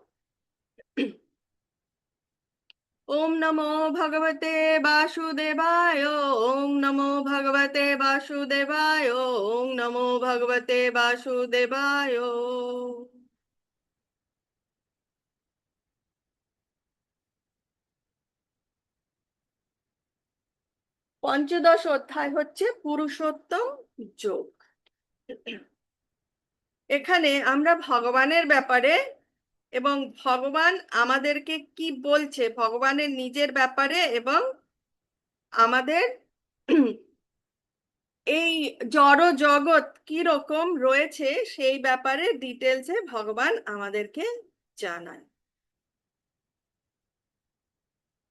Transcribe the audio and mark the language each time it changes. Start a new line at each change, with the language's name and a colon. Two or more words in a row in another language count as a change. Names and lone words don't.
Sanskrit: ओम नमो भगवते वासुदेवाय ओम नमो भगवते वासुदेवाय ओम नमो भगवते वासुदेवाय
Bangla: পঞ্চদশ অধ্যায় হচ্ছে পুরুষোত্তম যোগ। এখানে আমরা ভগবানের ব্যাপারে এবং ভগবান আমাদেরকে কি বলছে ভগবানের নিজের ব্যাপারে এবং আমাদের এই জড় জগৎ কি রকম রয়েছে সেই ব্যাপারে ডিটেলসে ভগবান আমাদেরকে জানায়।